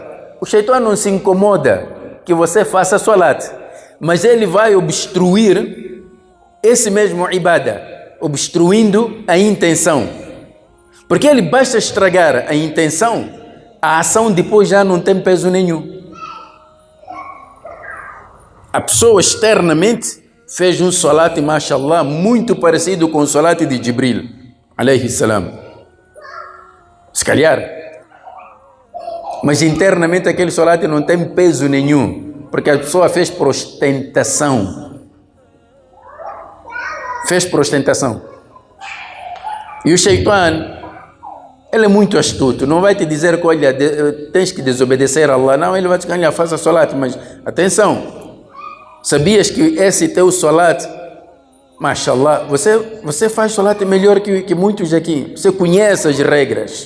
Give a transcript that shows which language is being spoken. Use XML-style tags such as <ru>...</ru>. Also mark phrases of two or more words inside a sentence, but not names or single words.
<pt>O Shaitã não se incomoda que você faça salat, mas ele vai obstruir esse mesmo ibadah, obstruindo a intenção. Porque ele basta estragar a intenção, a ação depois já não tem peso nenhum. A pessoa externamente fez um salat, mashallah, muito parecido com o salat de Jibril,</pt> <ar>عليه السلام.</ar> <pt>Se calhar. Mas internamente aquele salat não tem peso nenhum, porque a pessoa fez por ostentação. Fez por ostentação. E o Shaitã, ele é muito astuto, não vai te dizer que, olha, tens que desobedecer a Allah, não, ele vai te dizer, olha, faça salat, mas atenção, sabias que esse teu salat, mashallah, você faz salat melhor que muitos aqui, você conhece as regras.</pt>